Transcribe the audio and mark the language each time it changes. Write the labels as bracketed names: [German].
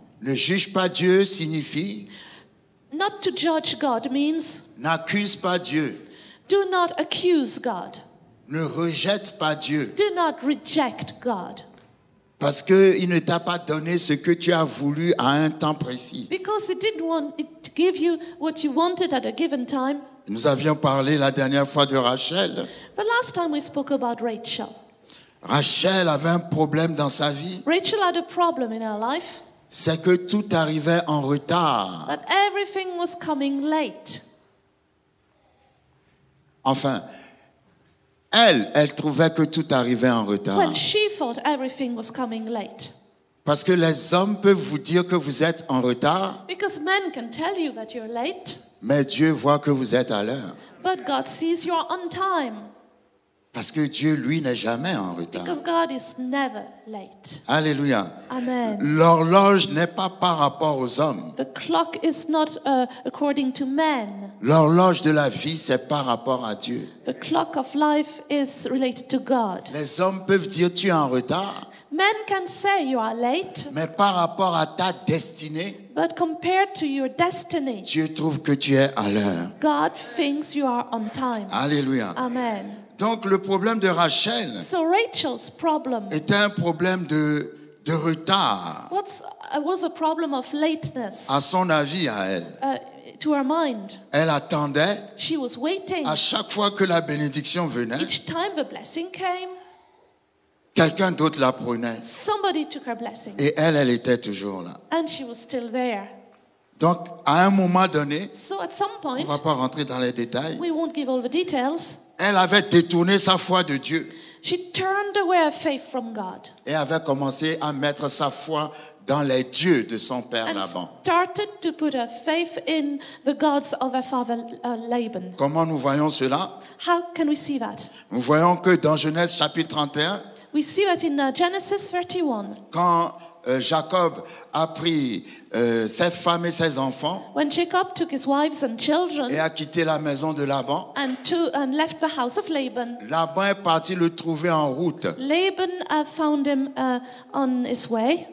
[French] Ne juge pas Dieu signifie [English] Not to judge God means [French] n'accuse pas Dieu. [English] do not accuse God. [French] Ne rejette pas Dieu. [English] Do not reject God. [French] Parce qu'il ne t'a pas donné ce que tu as voulu à un temps précis. [English] Because He didn't want it to give you what you wanted at a given time. [French] Nous avions parlé la dernière fois de Rachel. [English] But last time we spoke about Rachel. [French] Rachel avait un problème dans sa vie. [English] Rachel had a problem in her life, [French] C'est que tout arrivait en retard. [English] that everything was coming late. [French] Enfin, elle trouvait que tout arrivait en retard. [English] Well, she thought everything was coming late. [French] Parce que les hommes peuvent vous dire que vous êtes en retard, [English] Because men can tell you that you're late, [French] mais Dieu voit que vous êtes à l'heure. [English] but God sees you're on time. [French] Parce que Dieu, lui, n'est jamais en retard. [English] Because God is never late. [French] Alléluia. [English] Amen. [French] L'horloge n'est pas par rapport aux hommes. [English] The clock is not according to men. [French] L'horloge de la vie, c'est par rapport à Dieu. [English] The clock of life is related to God. [French] Les hommes peuvent dire tu es en retard, [English] Men can say you are late, [French] mais par rapport à ta destinée, [English] but compared to your destiny, [French] Dieu trouve que tu es à l'heure. [English] God thinks you are on time. [French] Alléluia. [English] Amen. [French] Donc le problème de Rachel [English] So Rachel's problem [French] était un problème de retard, [English] was a problem of lateness [French] à son avis à elle. [English] to her mind. [French] Elle attendait [English] She was waiting. [French] à chaque fois que la bénédiction venait, [English] Each time the blessing came, [French] quelqu'un d'autre la prenait. [English] somebody took her blessing. [French] Et elle était toujours là. [English] And she was still there. [French] Donc à un moment donné, [English] So at some [French] on [English] point, [French] ne va pas rentrer dans les détails, [English] we won't give all the details, [French] elle avait détourné sa foi de Dieu [English] she turned away her faith from God [French] et avait commencé à mettre sa foi dans les dieux de son père [English] and [French] Laban. [English] started to put her faith in the gods of her father Laban. [French] Comment nous voyons cela? [English] How can we see that? [French] Nous voyons que dans Genèse chapitre 31, [English] We see that in Genesis 31, [French] quand Jacob a pris ses femmes et ses enfants [English] when Jacob took his wives and children [French] et a quitté la maison de Laban, [English] and left the house of Laban, [French] Laban est parti le trouver en route. [English] Laban found him on his way,